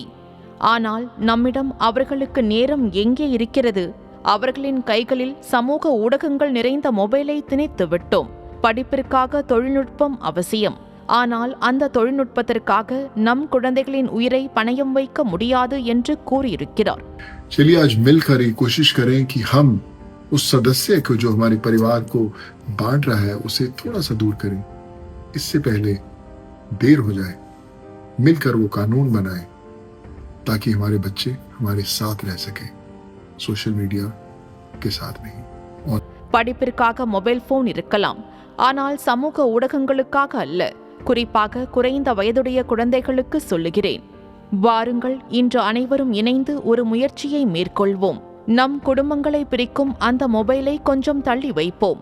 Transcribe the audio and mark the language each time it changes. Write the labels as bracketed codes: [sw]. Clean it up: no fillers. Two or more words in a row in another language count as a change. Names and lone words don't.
[ta] ஆனால் நம்மிடம் அவர்களுக்கு நேரம் எங்கே இருக்கிறது? அவர்களின் கைகளில் சமூக ஊடகங்கள் நிறைந்த மொபைலை திணித்து விட்டோம். படிப்பிற்காக தொழில்நுட்பம் அவசியம், ஆனால் அந்த தொழில்நுட்பத்திற்காக நம் குழந்தைகளின் உயிரை பணயம் வைக்க முடியாது என்று கூறியிருக்கிறார். [hi] चलिए आज मिलकर ये कोशिश करें कि हम उस सदस्य को जो हमारे परिवार को बांट रहा है उसे थोड़ा सा दूर करें। इससे पहले देर हो जाए, मिलकर वो कानून बनाएं ताकि हमारे बच्चे हमारे साथ रह सके, [en] social media [hi] के साथ नहीं. और [ta] படிப்பிற்காக மொபைல் போன் இருக்கலாம், ஆனால் சமூக ஊடகங்களுக்காக அல்ல. குறிப்பாக குறைந்த வயதுடைய குழந்தைகளுக்கு சொல்லுகிறேன், வாருங்கள் இன்று அனைவரும் இணைந்து ஒரு முயற்சியை மேற்கொள்வோம். நம் குடும்பங்களை பிரிக்கும் அந்த மொபைலை கொஞ்சம் தள்ளி வைப்போம்.